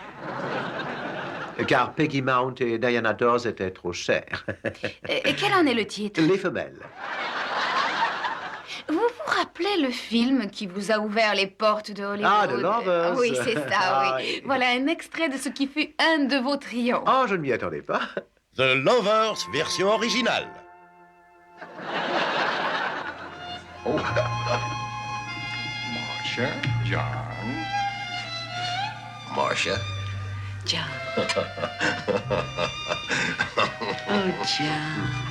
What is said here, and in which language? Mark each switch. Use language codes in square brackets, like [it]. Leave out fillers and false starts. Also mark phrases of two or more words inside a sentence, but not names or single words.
[fr] Car Peggy Mount et Diana Dawes étaient trop chers. Et quel en est le titre? Les femelles. Vous vous rappelez le film qui vous a ouvert les portes de Hollywood? Ah, The Lovers. Oui, c'est ça, Ah, oui. oui. Voilà un extrait de ce qui fut un de vos triomphes. Oh, je ne m'y attendais pas. The Lovers, version originale. Marcia, John. Marcia. John. Oh, John.